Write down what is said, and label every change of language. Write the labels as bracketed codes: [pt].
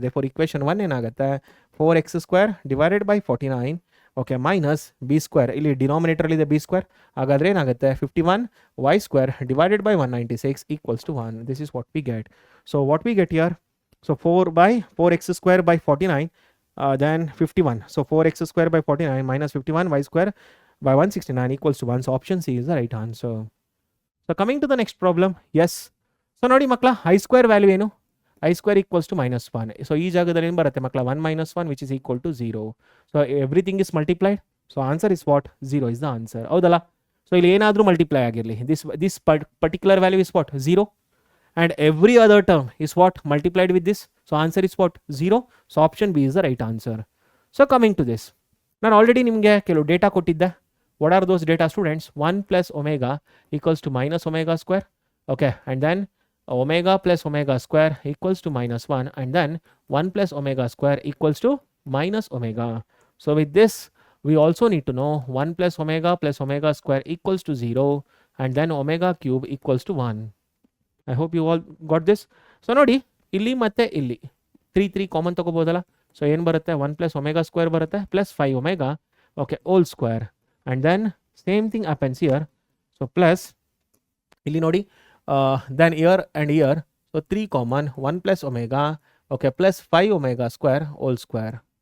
[en] Therefore equation 1 [kn] ಏನಾಗುತ್ತೆ, [en] 4x² divided by 49, okay, minus b², [kn] ಇಲ್ಲಿ denominator ಇದೆ b², ಹಾಗಾದ್ರೆ ಏನಾಗುತ್ತೆ, [en] 51y² divided by 196 equals to 1. This is what we get. So what we get here, so 4x² by 49, then 51. So 4x² by 49 minus 51y² by 169 equals to 1. So option C is the right answer. So coming to the next problem, yes. [kn] So ನೋಡಿ ಮಕ್ಕಳ, i² value ಏನು, i² equals to -1. [en] so [kn] ಈ ಜಾಗದಲ್ಲಿ ಏನು ಬರುತ್ತೆ ಮಕ್ಕಳ, [en] 1 - 1 which is equal to 0. So everything is multiplied. So answer is what, 0 is the answer. [kn] ಹೌದಲ್ಲ? [en] so [kn] ಇಲ್ಲಿ ಏನಾದರೂ ಮಲ್ಟಿಪ್ಲೈ ಆಗಿರಲಿ, [en] This particular value is what, 0. And every other term is what, multiplied with this. So answer is what, 0. So option B is the right answer. So coming to this, [kn] ನಾನು already ನಿಮಗೆ ಕೆಲವು data ಕೊಟ್ಟಿದ್ದೆ. [en] What are those data students? 1 + ω equals to -ω². Okay, and then omega plus omega square equals to -1, and then 1 plus omega square equals to minus omega. So with this we also need to know 1 plus omega square equals to 0, and then omega cube equals to 1. I hope you all got this. [kn] So ನೋಡಿ, ಇಲ್ಲಿ ಮತ್ತೆ ಇಲ್ಲಿ 3 common ತಗೋಬೋದಲ್ಲ. [en] ಸೊ [kn] ಏನು ಬರುತ್ತೆ, [en] 1 plus omega square [kn] ಬರುತ್ತೆ [en] plus 5 omega, okay, whole square, and then same thing happens here. So plus [kn] ಇಲ್ಲಿ ನೋಡಿ, [en] then here and here, so 3 common, 1 plus omega, okay, plus 5 omega square whole square.